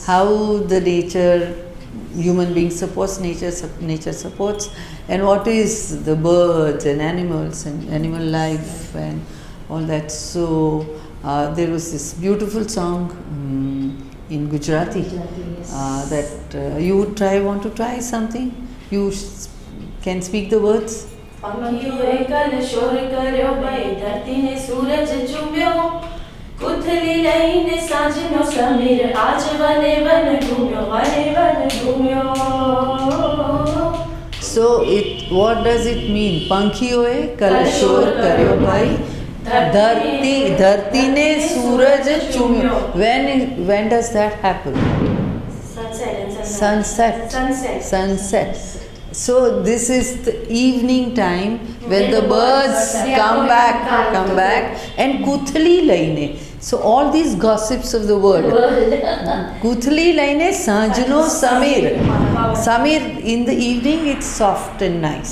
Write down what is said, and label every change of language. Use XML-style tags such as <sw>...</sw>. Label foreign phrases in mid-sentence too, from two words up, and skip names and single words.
<en>How the nature, human beings supports nature, nature supports, and what is the birds and animals and animal life and all that. So there was this beautiful song, in Gujarati. Yes. That you would want to try something? You can speak the words?</en> <gu>પંખીઓએ કલ શોર કર્યો ભાઈ ધરતીને સૂરજ ચૂમ્યો કુથલી લઈને સાંજનો સમીર આજ વને વન ઘૂમ્યો વને વન ઘૂમ્યો.</gu> <en>So what does it mean?</en> <gu>પંખીઓએ કલ શોર કર્યો ભાઈ ધરતીને સૂરજ ચૂમ્યો.</gu> <en>When does that happen? Sunset. So this is the evening time when the birds come back and</en> <gu>કુથલી લઈને.</gu> <en>So all these gossips of the world.</en> <gu>કુથલી લઈને સાંજનો સમીર</gu> <en>in the evening it's soft and nice.</en>